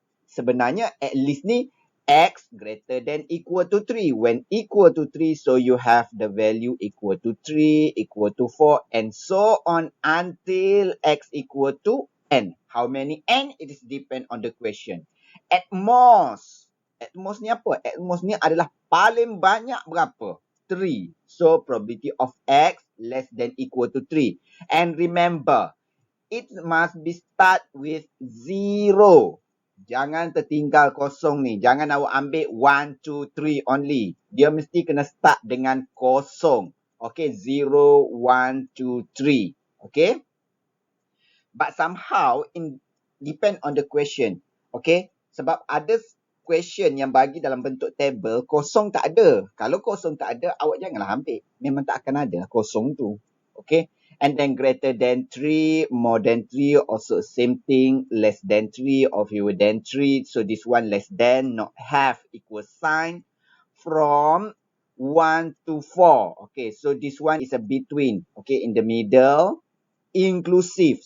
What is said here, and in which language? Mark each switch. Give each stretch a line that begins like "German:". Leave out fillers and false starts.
Malay: Sebenarnya
English: at least ni x greater than equal to 3. When equal to 3, so you have the value equal to 3, equal to 4, and so on until x equal to n. How many n? It is depend on the question. At most
Malay: ni apa? At most ni adalah paling banyak berapa?
English: 3. So, probability of x less than equal to 3. And remember, it must be start with 0.
Malay: Jangan tertinggal kosong ni. Jangan awak ambil 1, 2, 3 only. Dia mesti kena start dengan kosong.
English: Okay, 0, 1, 2, 3. Okay. But somehow in depend on the question.
Malay: Okay, sebab ada question yang bagi dalam bentuk table kosong tak ada. Kalau kosong tak ada, awak janganlah ambil. Memang tak akan ada kosong tu.
English: Okay, and then greater than 3, more than 3, also same thing, less than 3 or fewer than 3. So this one less than, not have, equal sign. From 1 to 4. Okay, so this one is a between. Okay, in the middle. Inclusive.